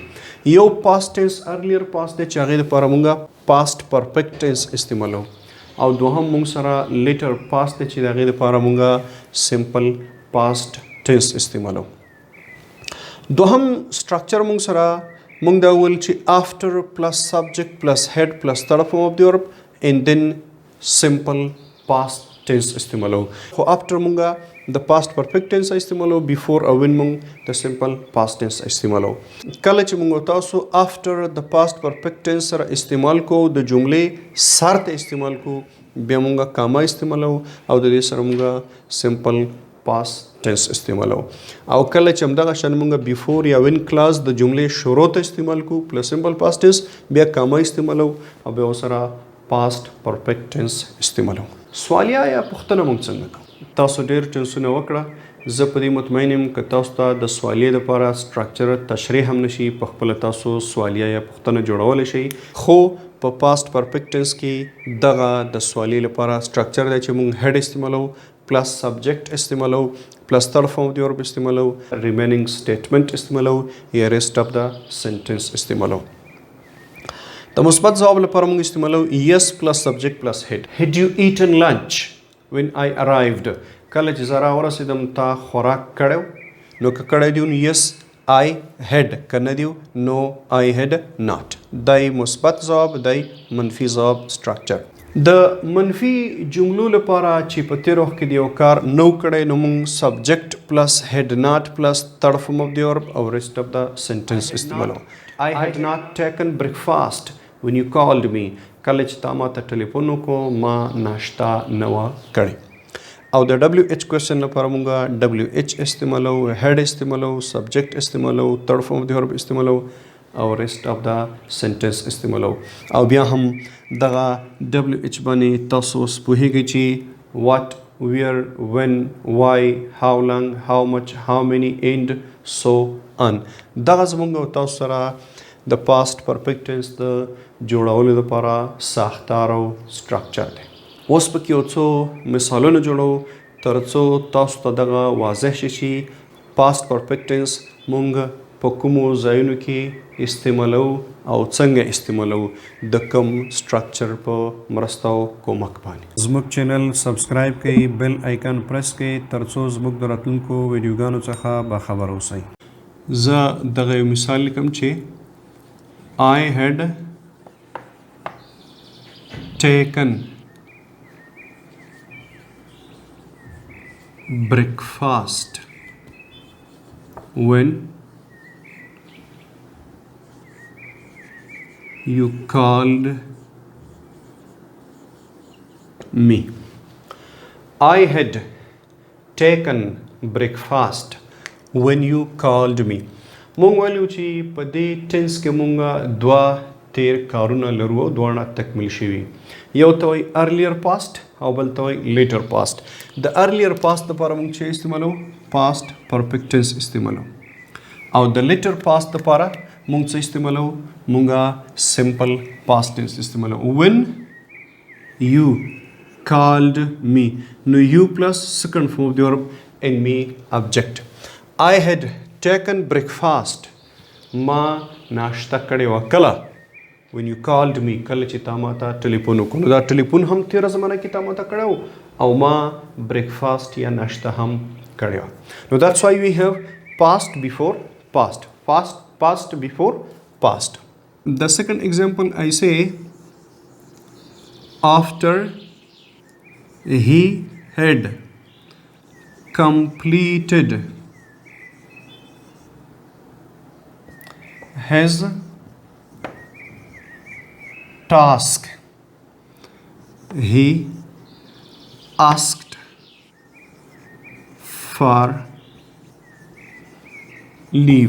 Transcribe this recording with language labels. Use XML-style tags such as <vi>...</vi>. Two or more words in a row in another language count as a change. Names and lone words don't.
<ps>یو</ps> <en>past tense earlier past</en> <ps>دی چې هغې دپاره مونږ</ps> <en>past perfect tense</en> <ps>استعمالو او دوهم مونږ سره</ps> <en>later past</en> <ps>دی چې د هغې دپاره مونږه</ps> <en>simple past tense</en> <ps>استعمالو. دوهم سټرکچر مونږ سره مونږ دا وویل چې</ps> <en>after plus subject plus head plus third form of the verb and then simple past tense</en> <ps>استعمالو. خو after مونږه د</ps> <en>past perfect tense</en> <ps>استعمالو، before او when مونږ د</ps> <en>simple past tense</en> <ps>استعمالو. کله چې مونږ تاسو after د</ps> <en>past perfect tense</en> <ps>سره استعمال کو د جملې سر ته استعمال کو بیا مونږه کاما استعمالو او د دې سره مونږه</ps> <en>simple past tense</en> <ps>استعمالو. او کله چې همدغه شان مونږ before یا</ps> <en>when clause</en> <ps>د جملې شروع ته استعمال کو</ps> <en>plus simple past tense</en> <ps>بیا کاما استعمالو او بیا سره</ps> <en>past perfect tense</en> <ps>استعمالو. سوالیه یا پوښتنه مونږ څنګه کوو؟ تاسو ډېر ټینسونه وکړه. زه په دې مطمئن یم که تاسو ته د سوالیې لپاره سټرکچر تشریح هم نشي، په خپله تاسو سوالیه یا پوښتنه جوړولی شئ. خو په</ps> <en>past perfect tense</en> <ps>کې دغه د سوالیې لپاره سټرکچر دی چې موږ هیډ استعمالو،</ps> <en>plus subject</en> <ps>استعمالو،</ps> <en>plus third form of the verb</en> <ps>استعمالو،</ps> <en>remaining statement</en> <ps>استعمالو یا</ps> <en>rest of the sentence</en> <ps>استعمالو. د مثبت ځواب لپاره موږ استعمالو</ps> <en>yes plus subject plus head. Had you eaten lunch when I arrived?</en> <ps>کله چې زه راورسېدم تا خوراک کړی نو که کړی دی نو</ps> <en>yes I had،</en> <ps>که نه دی</ps> <en>no I had not.</en> <ps>دی مثبت ځواب، دی منفي ځواب سټرکچر. د منفي جملو لپاره چې په تېر وخت کې د یو کار نو کړی نو موږ</ps> <en>subject plus head not plus third form of the verb</en> <ps>او</ps> <en>rest of the sentence</en> <ps>استعمالو.</ps> <en>I had not taken breakfast when you called me.</en> <ps>کله چې تا ما ته ټلیفون وکړو ما ناشته نه وه کړې. او د</ps> <en>WH question</en> <ps>لپاره مونږه WH استعمالو، هیډ استعمالو، سبجیکټ استعمالو،</ps> <en>third form of the verb</en> <ps>استعمالو او</ps> <en>rest of the sentence</en> <ps>استعمالو. او بیا هم دغه WH باندې تاسو اوس پوهیږئ چې</ps> <en>what، where، when، why، how long، how much، how many and so on.</en> <ps>دغه زمونږ او تاسو سره د</ps> <en>past perfect tense</en> <ps>د جوړولو لپاره ساختار او سټرکچر دی. اوس پکې یو څو مثالونه جوړو تر څو تاسو ته دغه واضح شي چې</ps> <en>past perfect tense</en> <ps>مونږ په کومو ځایونو کې استعمالو او څنګه استعمالو د کوم سټرکچر په مرسته او کومک باندې. زموږ چینل سبسکرایب کړئ،</ps> <en>bell icon</en> <ps>پریس کړئ تر څو زموږ د راتلونکو ویډیوګانو څخه باخبر اوسئ. زه دغه یو مثال لیکم چې</ps> <en>I had taken breakfast when you called me. I had taken breakfast when you called me.</en> <ps>مونږ ویلو چې په دې ټینس کې مونږ دوه تیر کارونه لرو او دواړه تکمیل شوي. یو ته وایي</ps> <en>earlier past</en> <ps>او بل ته وایي</ps> <en>later past.</en> <ps>د</ps> <en>earlier past</en> <ps>لپاره مونږ چې استعمالو</ps> <en>past perfect tense</en> <ps>استعمالو او د</ps> <en>later past</en> <ps>لپاره مونږ څه استعمالو مونږه</ps> <en>simple past tense</en> <ps>استعمالو.</ps> <en>when you called me نو you plus second form of the verb and me object. I had taken breakfast</en> <ps>ما ناشته کړې وه کله</ps> <en>when you called me</en> <ps>کله چې تا ما ته ټلیفون وکړو. نو دا ټلیفون هم تېره زمانه کې تا ما ته کړی و او ما breakfast یا ناشته هم کړې وه.</ps> <en>نو that's why we have past before past, past before past. The second example I say after he had completed his task he asked for leave.</en>